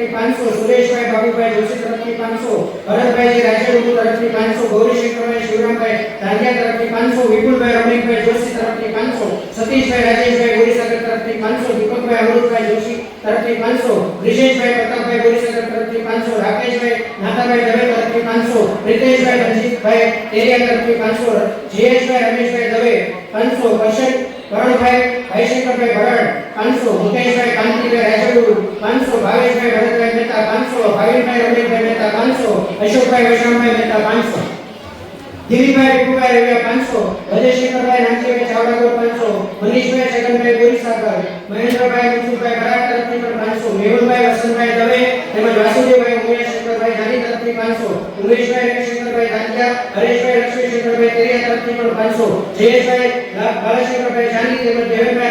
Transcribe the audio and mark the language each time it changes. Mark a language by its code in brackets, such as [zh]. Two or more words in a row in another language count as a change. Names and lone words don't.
[gu] 500, सुरेशभाई बाबूभाई जोशी तरफથી 500, भरतभाई राजगुरु तरफથી 500, गौरीशंकरभाई शिवरामभाई धांधिया तरफથી 500, विपुलभाई रमणीकभाई जोशी तरफથી 500, सतीशभाई राजेशभाई बोरीसागर तरफથી 500, दीपकभाई अमृतभाई जोशी तरफથી 500, ब्रिजेशभाई प्रतापभाई बोरीसागर तरफથી 500, राकेशभाई नाथाभाई दवे तरफથી 500, रितेशभाई रंजीतभाई टेरिया तरफથી 500, जयेशभाई रमेशभाई दवे 500, करणભાઈ ભાઈશંકરભાઈ ભરડ 500 મુકેશભાઈ કાંતિભાઈ રાજગુરુ 500 ભાવેશભાઈ ભરતભાઈ મહેતા 500 ભાવિનભાઈ રમેશભાઈ મહેતા 500 અશોકભાઈ વૈષ્ણવભાઈ મહેતા 500 દિલીપભાઈ વિપુભાઈ રવિયા 500 વજયશંકરભાઈ નાનજીભાઈ ચાવડાગોર 500 મનીષભાઈ છગનભાઈ બોરીસાગર મહેન્દ્રભાઈ મનસુખભાઈ બરાડ તરફથી પણ 500 મેહુલભાઈ વસંતભાઈ દવે તેમજ વાસુદેવભાઈ ઉમેશશંકરભાઈ ધારી તરફથી 500 ઉમેશભાઈ રવિશંકરભાઈ ધાંજા હરેશભાઈ લક્ષ્મીશંકરભાઈ તેરિયા તરફથી પણ 500 જયેશભાઈ બાલશંકરભાઈ જાની તેમજ દેવેનભાઈ